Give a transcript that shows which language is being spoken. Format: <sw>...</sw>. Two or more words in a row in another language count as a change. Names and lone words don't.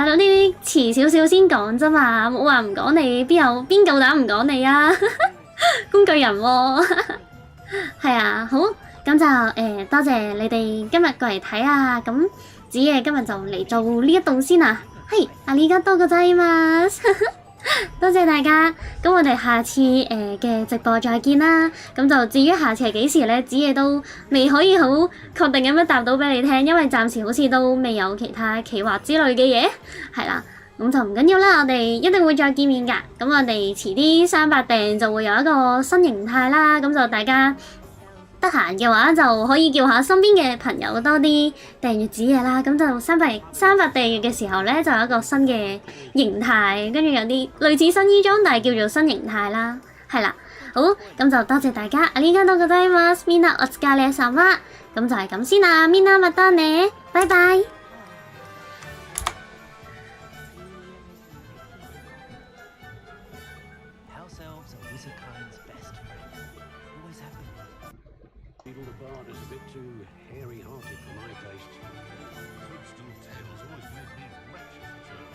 <yue>呢啲遲少少先講啫嘛，冇話唔講你，邊夠膽唔講你啊？工具人喎，係啊，好，咁就多謝你哋今日過嚟睇啊。咁子夜今日就嚟做呢一度先啊。係，</yue> <ja>ありがとうございます。</ja> <yue>多謝大家，咁我哋下次嘅直播再見啦。咁就至於下次係幾時呢？子夜都未可以好確定咁樣答到俾你聽，因為暫時好似都未有其他企劃之類嘅嘢，係啦。咁就唔緊要啦，我哋一定會再見面㗎。咁我哋遲啲300訂就會有一個新形態啦。咁就大家得閒嘅話就可以叫下身邊嘅朋友多啲訂閱子夜啦，咁就300訂閱嘅時候咧就有一個新嘅形態，跟住有啲類似新衣裝，但係叫做新形態啦，係啦，好，咁就多謝大家，</yue> <ja>ありがとうございます，みんなお疲れ様，</ja> <yue>咁就係咁先啦，</yue> <ja>みんなまたね，</ja> <yue>拜拜。</yue> <en>Even the bard is a bit too hairy-hearted for my taste. Toadstool tails always made me wretched as a child.</en>